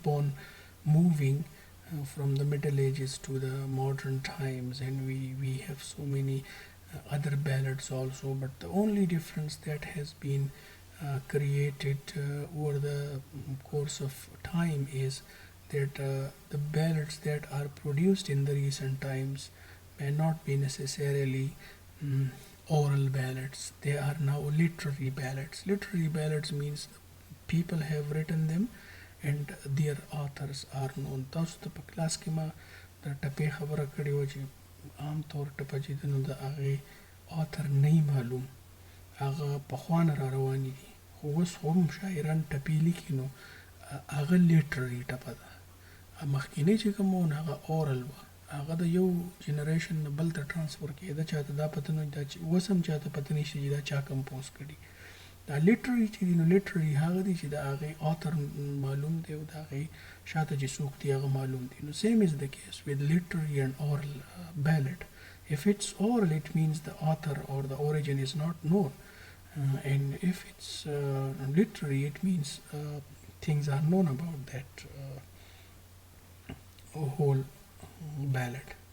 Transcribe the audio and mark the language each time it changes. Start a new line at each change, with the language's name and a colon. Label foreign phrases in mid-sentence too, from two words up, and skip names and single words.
English: on moving from the Middle Ages to the modern times, and we have so many other ballads also, but the only difference that has been created over the course of time is that the ballads that are produced in the recent times may not be necessarily oral ballads. They are now literary ballads. Literary ballads means people have written them and their authors are known.
Pashto: تاسو ته په کلاس کې ما د ټپې خبره کړې وه چې عام طور ټپه چې دی نو د هغې author نه یې معلوم، هغه پخوا نه را روانې دي، خو اوس خو هم شاعران ټپې لیکي نو هغه لیټرري ټپه ده. مخکینی چې کوم و هغه اورل وه، هغه د یو جنریشن نه بل ته ټرانسفر کېده، چاته دا پته نه دا چې اوس هم چاته پته نشته چې دا چا کمپوز کړي. دا لیټرري چې دي نو لیټرري هغه دي چې د هغې author معلوم دی او د هغې شاته چې څوک دي هغه معلوم دي.
English: نو same is the case with literary and oral ballad. If it's oral, it means the author or the origin is not known, and if it's literary, it means things are known about that whole ballad.